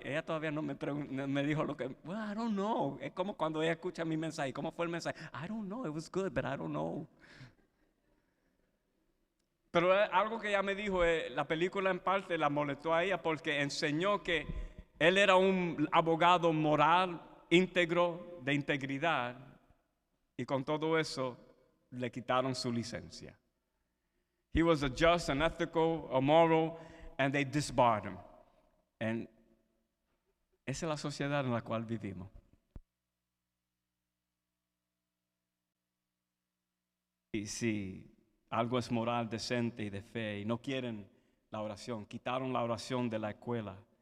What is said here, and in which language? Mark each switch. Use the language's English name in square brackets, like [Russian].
[Spanish] Ella todavía no me dijo lo que, [English] well, I don't know. [Spanish] Es como cuando ella escucha mi mensaje, ¿cómo fue el mensaje? [English] I don't know, it was good, but I don't know. [Spanish] Pero algo que ella me dijo, la película en parte la molestó a ella porque enseñó que él era un abogado moral, íntegro, de integridad, y con todo eso le quitaron su licencia. [English] He was a just, an ethical, a moral, and they disbarred him. And [Spanish] esa es la sociedad en la cual vivimos. Y si algo es moral, decente y de fe, y no quieren la oración, quitaron la oración de la escuela.